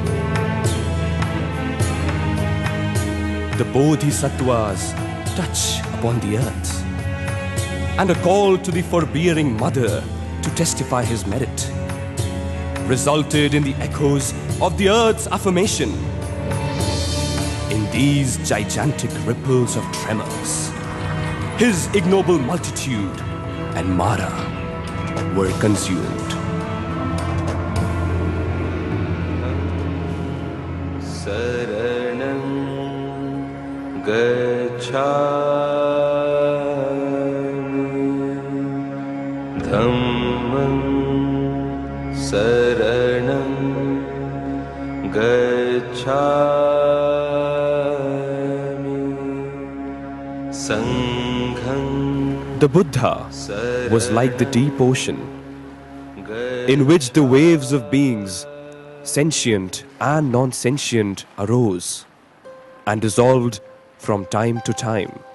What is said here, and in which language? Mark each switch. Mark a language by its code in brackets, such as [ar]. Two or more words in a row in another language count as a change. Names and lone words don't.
[en] The Bodhisattvas touch upon the earth, and a call to the forbearing mother to testify his merit resulted in the echoes of the earth's affirmation. In these gigantic ripples of tremors, his ignoble multitude and Mara were consumed. [pi] Saranam gacchami dhammam saranam gacchami sangham. [en] The Buddha was like the deep ocean, in which the waves of beings, sentient and non-sentient, arose and dissolved from time to time.